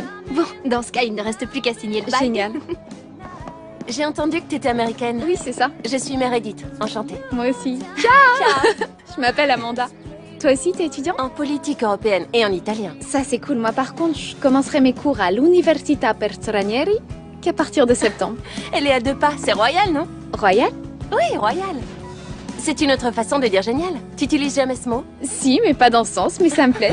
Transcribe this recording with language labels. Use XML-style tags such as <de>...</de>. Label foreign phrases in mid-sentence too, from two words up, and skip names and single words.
<fr>Bon, dans ce cas, il ne reste plus qu'à signer le bail. Génial. J'ai entendu que tu étais américaine. Oui, c'est ça. Je suis Meredith. Enchantée. Moi aussi. Ciao. Je m'appelle Amanda. Toi aussi, t'es étudiante? En politique européenne et en italien. Ça, c'est cool. Moi, par contre, je commencerai mes cours à l'Università per Stranieri qu'à partir de septembre. Elle est à 2 pas. C'est royal, non? Royal? Oui, royal. C'est une autre façon de dire génial. Tu utilises jamais ce mot? Si, mais pas dans ce sens. Mais ça me plaît.</fr>